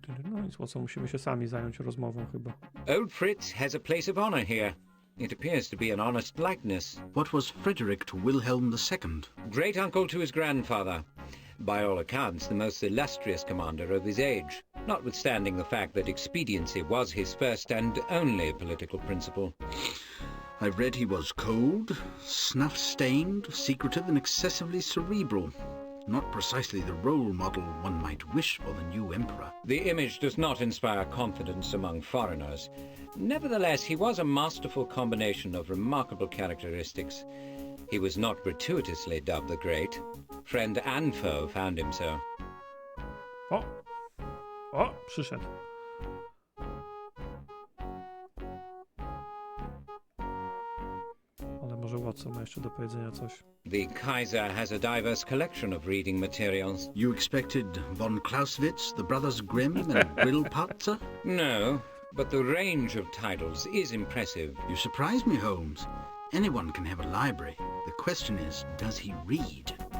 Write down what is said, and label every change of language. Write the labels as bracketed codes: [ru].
[pl] No nic, po co musimy się sami zająć rozmową chyba. [en] Old Fritz has a place of honor here. It appears to be an honest likeness. What was Frederick to Wilhelm II? Great uncle to his grandfather. By all accounts, the most illustrious commander of his age, notwithstanding the fact that expediency was his first and only political principle. I've read he was cold, snuff-stained, secretive and excessively cerebral. Not precisely the role model one might wish for the new emperor. The image does not inspire confidence among foreigners. Nevertheless, he was a masterful combination of remarkable characteristics. He was not gratuitously dubbed the Great. Friend and foe found him so. [pl] O! O! Przyszedł. Ale może Watson ma jeszcze do powiedzenia coś. [en] The Kaiser has a diverse collection of reading materials. You expected von Clausewitz, the Brothers Grimm and Grillparzer? No, but the range of titles is impressive. You surprise me, Holmes. Anyone can have a library. The question is, does he read?